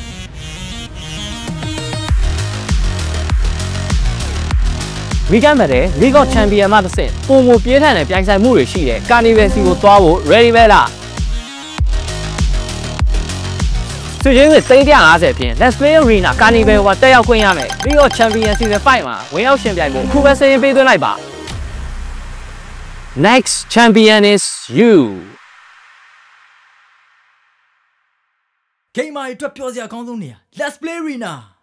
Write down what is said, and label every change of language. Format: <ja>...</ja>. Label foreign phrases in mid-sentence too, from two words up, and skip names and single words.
<my>ဝီကန်မှာတဲ့ League of Champions မှာတစ်ဆင့်ပုံမပြေးထန်တဲ့ပြိုင်ဆိုင်မှုတွေရှိတဲ့ Carnival စီကိုသွားဖို့ ready ပဲလားဆွေးရင်းwith 350ဖြင့် Let's Play Arena Carnival ကတက်ရောက်ခွင့်ရမယ် League of Champions Season 5 မှာဝင်ရောက်ရှင်ပြိုင်ဖို့ခုပဲစာရင်းပေးသွင်းလိုက်ပါ</my> <en>Next champion is you.</en> <my>Game မှာအတွက်ပြောစရာအကောင်းဆုံးနေရ Let's Play Arena</my>